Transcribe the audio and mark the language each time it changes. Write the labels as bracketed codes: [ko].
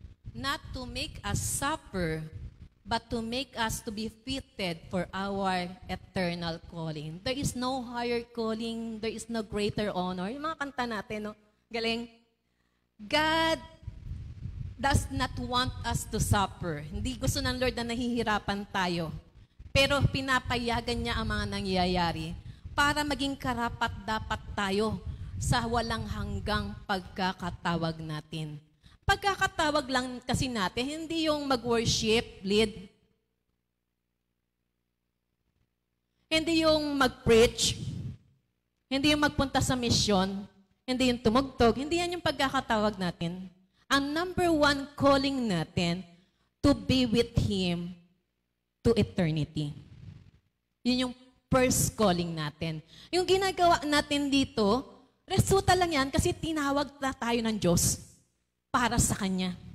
[en] Not to make us suffer, but to make us to be fitted for our eternal calling. There is no higher calling, there is no greater honor. [tl] Yung mga kanta natin, no? Galing. [en] God does not want us to suffer. [tl] Hindi gusto ng Lord na nahihirapan tayo. Pero pinapayagan niya ang mga nangyayari para maging karapat-dapat tayo sa walang hanggang pagkakatawag natin. Pagkakatawag lang kasi natin, hindi yung mag-worship, lead. Hindi yung mag-preach. Hindi yung magpunta sa mission. Hindi yung tumugtog. Hindi yan yung pagkakatawag natin. Ang [en] number one calling [tl] natin, [en] to be with Him to eternity. [tl] Yun yung first calling natin. Yung ginagawa natin dito, resulta lang yan kasi tinawag na tayo ng Diyos para sa Kanya.